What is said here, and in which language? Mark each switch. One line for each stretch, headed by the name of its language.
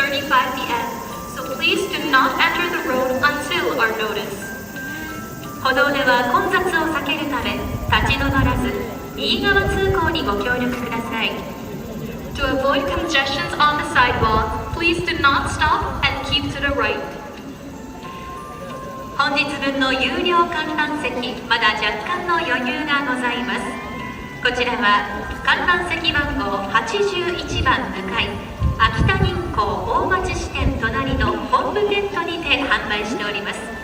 English: inside the end, so please do not enter the road until our notice.
Japanese: 歩道では混雑を避けるため立ち止まらず右側通行にご協力ください。
English: To avoid congestions on the sidewalk, please do not stop and keep to the right.
Japanese: 本日分の有料観覧席、まだ若干の余裕がございます。こちらは観覧席番号81番向かい、秋田銀行大町支店隣の本部テントにて販売しております。